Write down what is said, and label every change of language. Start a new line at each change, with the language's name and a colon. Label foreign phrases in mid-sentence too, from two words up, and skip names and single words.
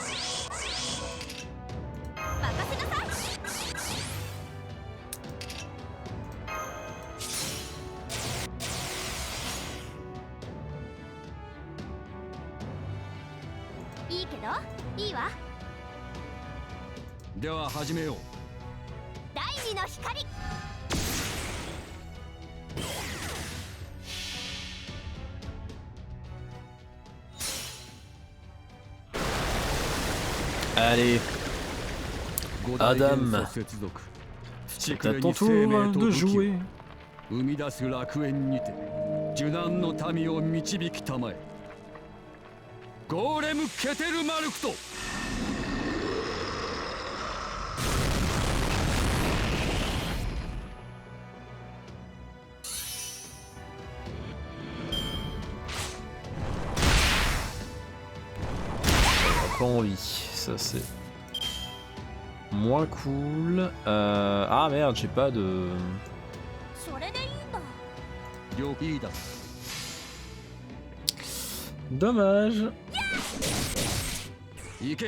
Japanese: 任せなさいいいけどいいわでは始めよう。第二の光
French: Allez, Adam, c'est à ton tour de jouer.
Japanese: 生み出す楽園にて受難の民を導きたまえ。ゴーレム・ケテルマルクト。
French: Pas envie, ça c'est moins cool. Ah merde, j'ai pas de...
Japanese: それでいいんだ了解だ。
French: Dommage.
Japanese: 行け。